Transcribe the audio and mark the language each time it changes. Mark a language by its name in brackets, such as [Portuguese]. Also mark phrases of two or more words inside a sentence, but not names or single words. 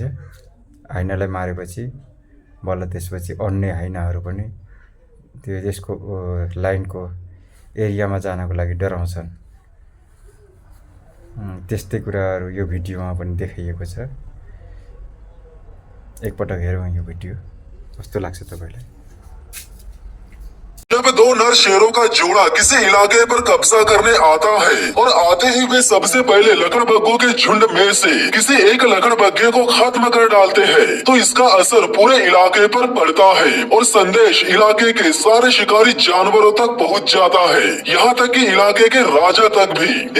[Nepali] हाइनालाई मारेपछि बल्ल त्यसपछि अन्य हाइनाहरू पनि त्यसको लाइनको एरियामा जानको लागि डराउँछन्। त्यस्तै कुराहरू यो भिडियोमा पनि देखाइएको छ। एकपटक हेरौँ यो भिडियो, कस्तो लाग्छ तपाईँलाई। [Hindi] जब दो नर शेरों का जोड़ा किसी इलाके पर कब्जा करने आता है और आते ही वे सबसे पहले लकड़बग्गों के झुंड में से किसी एक लकड़बग्गे को खत्म कर डालते हैं, तो इसका असर पूरे इलाके पर पड़ता है और संदेश इलाके के सारे शिकारी जानवरों तक पहुंच जाता है, यहाँ तक कि इलाके के राजा तक भी।